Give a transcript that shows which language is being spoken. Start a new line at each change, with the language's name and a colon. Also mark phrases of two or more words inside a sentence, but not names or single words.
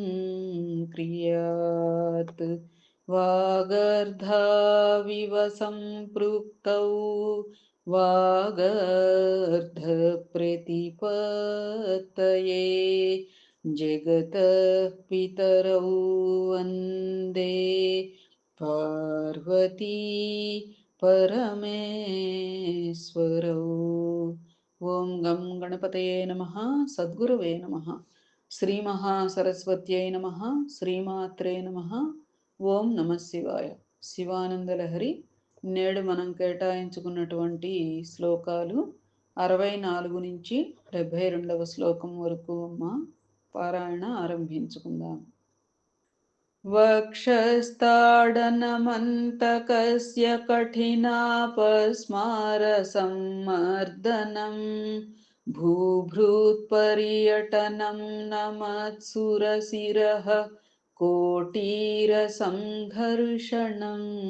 Sanskrit: क्रियात् वागर्धाविव सम्पृक्तौ वागर्धप्रतिपत्तये जगतः पितरौ वन्दे पार्वती परमेश्वरौ। ओं गं गणपतये नमः। सद्गुरवे नमः। శ్రీ మహాసరస్వత్యై నమః. శ్రీమాత్రే నమః. ఓం నమ శివాయ. శివానందలహరి.
Telugu: నేడు మనం కేటాయించుకున్నటువంటి శ్లోకాలు 64 నుంచి 72వ శ్లోకం వరకు అమ్మ. పారాయణ ఆరంభించుకుందాం.
Sanskrit: वक्षस्थाडनमन्तकस्य कठिनापस्मारसम्मर्दनं भूभृत्पर्यटनं नमत्सुरशिरः कोटीरसङ्घर्षणम्